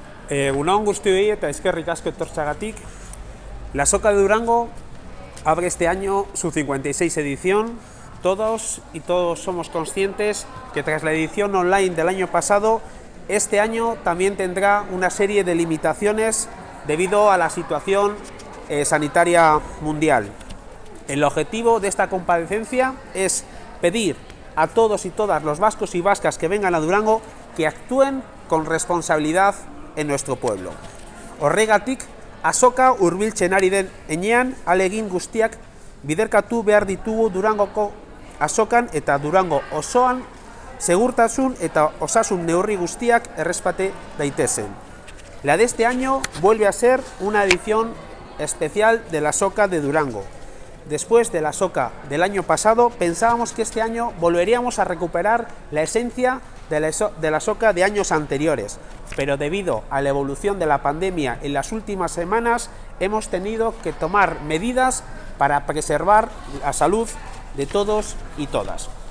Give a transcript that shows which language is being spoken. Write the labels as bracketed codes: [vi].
[eu] Egunon guztioi eta eskerrik asko etortzeagatik. [es] La Soca de Durango abre este año su 56 edición. Todos y todos somos conscientes que tras la edición online del año pasado, este año también tendrá una serie de limitaciones debido a la situación sanitaria mundial. El objetivo de esta comparecencia es pedir a todos y todas los vascos y vascas que vengan a Durango que actúen con responsabilidad en nuestro pueblo. [eu] Horregatik, azoka hurbiltzen ari den heinean, ahalegin guztiak biderkatu behar ditugu Durangoko azokan eta Durango osoan segurtasun eta osasun neurri guztiak errespete daitezen. [es] La de este año vuelve a ser una edición especial de la Soca de Durango. Después de la Soca del año pasado, pensábamos que este año volveríamos a recuperar la esencia de la Soca de años anteriores, pero debido a la evolución de la pandemia en las últimas semanas, hemos tenido que tomar medidas para preservar la salud de todos y todas.